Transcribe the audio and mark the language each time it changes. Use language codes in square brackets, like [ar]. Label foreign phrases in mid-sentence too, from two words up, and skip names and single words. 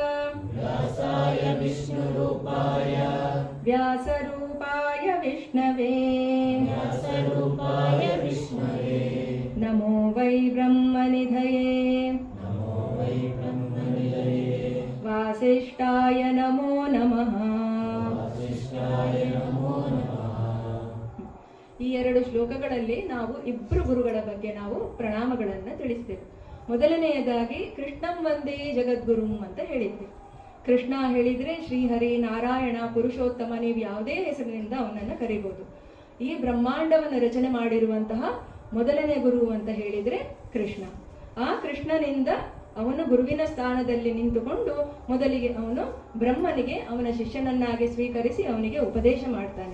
[sa] ವ್ಯಾಸರೂಪಾಯ ವಿಷ್ಣವೇ ನಮೋ ವೈ ಬ್ರಹ್ಮನಿಧಯೇ ವಾಸಿಷ್ಠಾಯ ನಮೋ ನಮಃ. [kn] ಈ 2 ಶ್ಲೋಕಗಳಲ್ಲಿ ನಾವು ಇಬ್ಬರು ಗುರುಗಳ ಬಗ್ಗೆ ನಾವು ಪ್ರಣಾಮಗಳನ್ನು ತಿಳಿಸ್ತೇವೆ. ಮೊದಲನೆಯದಾಗಿ [sa] ಕೃಷ್ಣಂ ವಂದೇ ಜಗದ್ಗುರುಂ [kn] ಅಂತ ಹೇಳಿದ್ವಿ. ಕೃಷ್ಣ ಹೇಳಿದ್ರೆ ಶ್ರೀಹರಿ, ನಾರಾಯಣ, ಪುರುಷೋತ್ತಮ, ನೀವು ಯಾವುದೇ ಹೆಸರಿನಿಂದ ಅವನನ್ನು ಕರಿಬಹುದು. ಈ ಬ್ರಹ್ಮಾಂಡವನ್ನು ರಚನೆ ಮಾಡಿರುವಂತಹ ಮೊದಲನೇ ಗುರು ಅಂತ ಹೇಳಿದ್ರೆ ಕೃಷ್ಣ. ಆ ಕೃಷ್ಣನಿಂದ ಅವನು ಗುರುವಿನ ಸ್ಥಾನದಲ್ಲಿ ನಿಂತುಕೊಂಡು ಮೊದಲಿಗೆ ಅವನು ಬ್ರಹ್ಮನಿಗೆ ಅವನ ಶಿಷ್ಯನನ್ನಾಗಿ ಸ್ವೀಕರಿಸಿ ಅವನಿಗೆ ಉಪದೇಶ ಮಾಡ್ತಾನೆ.